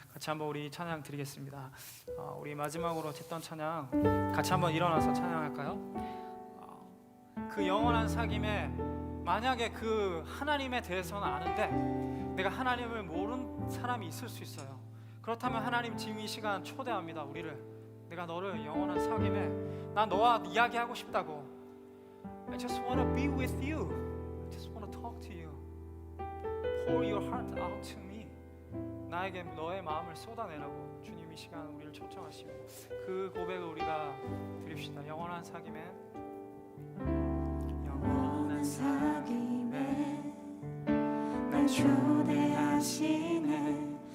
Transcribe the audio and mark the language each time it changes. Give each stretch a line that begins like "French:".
Korean: 같이 한번 우리 찬양 드리겠습니다. 우리 마지막으로 했던 찬양 같이 한번 일어나서 찬양할까요? 그 영원한 사귐에 만약에 그 하나님에 대해서는 아는데 내가 하나님을 모르는 사람이 있을 수 있어요. 그렇다면 하나님 지금 이 시간 초대합니다. 우리를, 내가 너를 영원한 사귐에, 난 너와 이야기하고 싶다고.
English: I just want to be with you. I just want to talk to you. Pour your heart out to me.
Korean: 나에게 너의 마음을 쏟아내라고 주님 이 시간 우리를 초청하시고, 그 고백을 우리가 드립시다. 영원한 사귐에, 영원한 사귐에 날 초대하시네.